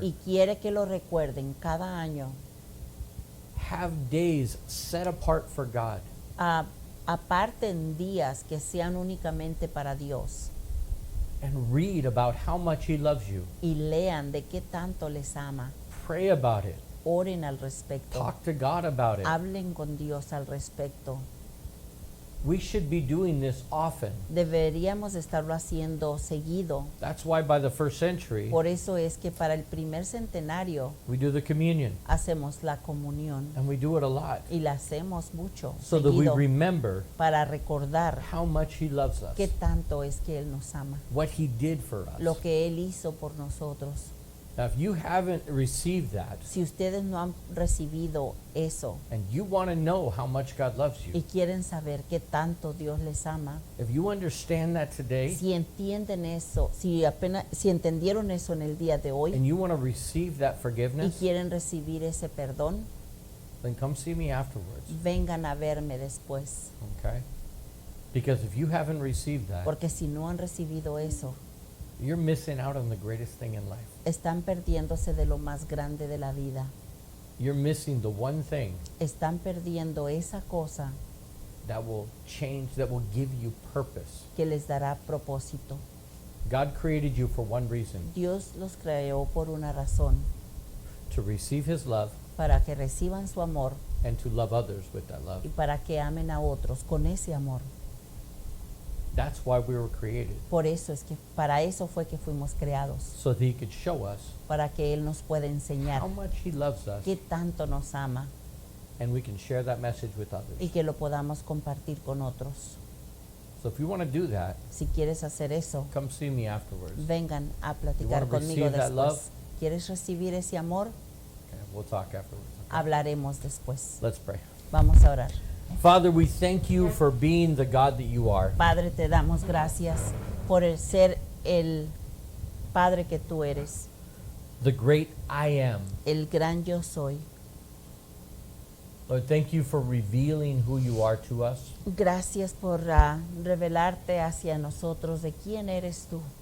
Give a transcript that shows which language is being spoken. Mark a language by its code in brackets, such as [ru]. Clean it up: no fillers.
[es] Y quiere que lo recuerden cada año. [en] Have days set apart for God. [es] Aparten días que sean únicamente para Dios [en] And read about how much He loves you. [es] y lean de qué tanto les ama. [en] Pray about it. [es] Oren al respecto. [en] Talk to God about it. [es] Hablen con Dios al respecto. [en] We should be doing this often. [es] Deberíamos estarlo haciendo seguido. [en] That's why by the first century, [es] Por eso es que para el primer centenario [en] we do the communion, [es] hacemos la comunión [en] and we do it a lot, [es] y la hacemos mucho, [en] so that we [es] seguido, [en] remember [es] para recordar [en] how much He loves us, [es] qué tanto es que Él nos ama, [en] what He did for us. [es] lo que Él hizo por nosotros. [en] Now, if you haven't received that, [es] Si ustedes no han recibido eso [en] and you want to know how much God loves [es] y [en] you, [es] quieren saber qué tanto Dios les ama, [en] if you understand that today, [es] si entienden eso, si entendieron eso en el día de hoy [en] and you want to receive that [es] y [en] forgiveness, [es] quieren recibir ese perdón, [en] then come see me afterwards, [es] vengan a verme después. [en] okay? Because if you haven't received that, [es] Porque si no han recibido eso, [en] you're missing out on the greatest thing in life. [es] están perdiéndose de lo más grande de la vida. [en] You're missing the one thing [es] Están perdiendo esa cosa [en] that will change, that will give you purpose. [es] que les dará propósito. [en] God created you for one reason, [es] Dios los creó por una razón, [en] to receive His love [es] para que reciban su amor [en] and to love others with that love. [es] y para que amen a otros con ese amor. [en] That's why we were created, [es] Por eso es que para eso fue que fuimos creados, [en] so that He could show us [es] para que Él nos pueda enseñar [en] how much He loves us, [es] qué tanto nos ama [en] and we can share that message with others. [es] y que lo podamos compartir con otros. [en] So if you want to do that, [es] Si quieres hacer eso, [en] come see me afterwards. [es] vengan a platicar [en] You wanna [es] conmigo [en] receive that love? [es] después. ¿Quieres recibir ese amor? [en] Okay, we'll talk afterwards. okay? [es] Hablaremos después. [en] Let's pray. [es] Vamos a orar. [en] Father, we thank you for being the God that you are. [es] Padre, te damos gracias por el ser el Padre que tú eres, [en] The great I am. [es] el gran yo soy. [en] Lord, thank you for revealing who you are to us, [es] Gracias por revelarte hacia nosotros de quién eres tú,